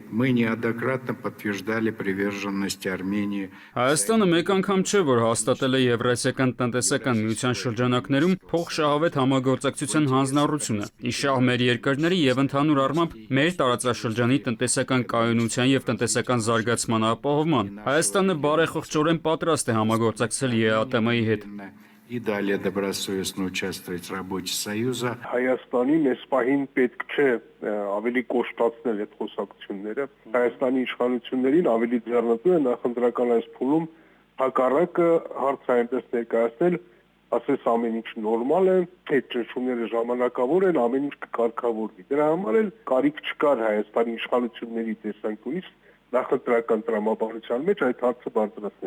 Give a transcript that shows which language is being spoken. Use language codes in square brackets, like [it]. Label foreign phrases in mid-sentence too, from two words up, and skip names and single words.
[hy] Հայաստանը մեկ անգամ չէ, որ հաստատել է Եվրասիական տնտեսական միության շրջանակներում փոխշահավետ համագործակցության հանձնառությունը, իշահ մեր երկրների եւ ընդհանուր առմամբ մեր տարածաշրջանի տնտեսական կայունության եւ տնտեսական զարգացման ապահովման։ Հայաստանը բարեխղճորեն պատրաստ է համագործակցել ԵԱՏՄ-ի հետ։ [ru] И далее добросовестно участвовать в работе Союза. [hy] Հայաստանին այս պահին պետք չէ ավելի կոշտացնել այդ խոսակցությունները։ Հայաստանի իշխանություններին ավելի ձեռնտու է նախընտրական այս փուլում հակառակը հարցը այնպես ներկայացնել, ասես ամեն ինչ նորմալ է, այդ ճնշումները ժամանակավոր են, ամեն ինչ կկարգավորվի։ Դրա համար էլ կարիք չկար Հայաստանի իշխանությունների տեսանկյունից նախընտրական տրամաբանության մեջ այդ հարցը բարձրացնել։